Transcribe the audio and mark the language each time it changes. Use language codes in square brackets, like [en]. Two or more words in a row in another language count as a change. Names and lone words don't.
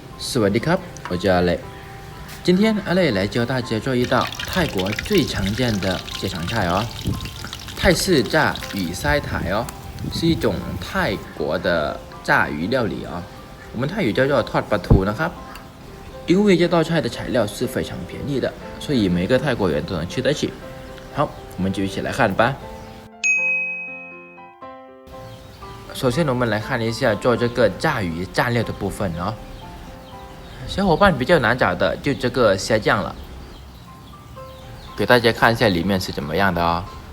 [th] สวัสดีครับ [zh] 我叫阿磊。今天阿磊来教大家做一道泰国最常见的家常菜哦，泰式炸鱼塞苔哦，是一种泰国的炸鱼料理哦。我们泰语叫做 [th] ทอดปลาทูนะครับ。 [zh] 因为这道菜的材料是非常便宜的，所以每个泰国人都能吃得起。好，我们就一起来看吧。首先，我们来看一下做这个炸鱼蘸料的部分哦。小伙伴比较难找的就这个虾酱了，给大家看一下里面是怎么样的哦。